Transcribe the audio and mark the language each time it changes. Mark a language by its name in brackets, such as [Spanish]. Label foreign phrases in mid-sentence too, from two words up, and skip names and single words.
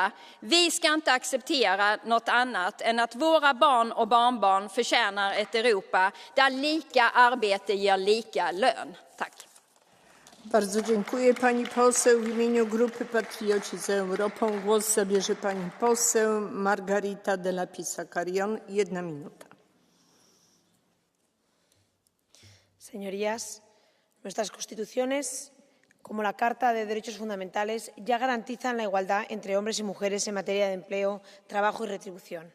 [Swedish] Vi ska inte acceptera något annat än att våra barn och barnbarn förtjänar ett Europa där lika arbete ger lika lön. Tack. [Polish] Bardzo dziękuję pani poseł. W imieniu Grupy Patrioci za Europą głos zabierze pani poseł Margarita de la Pisa-Carrión. 1 minuta. [Spanish] Señorías, nuestras constituciones como la Carta de Derechos Fundamentales, ya garantizan la igualdad entre hombres y mujeres en materia de empleo, trabajo y retribución.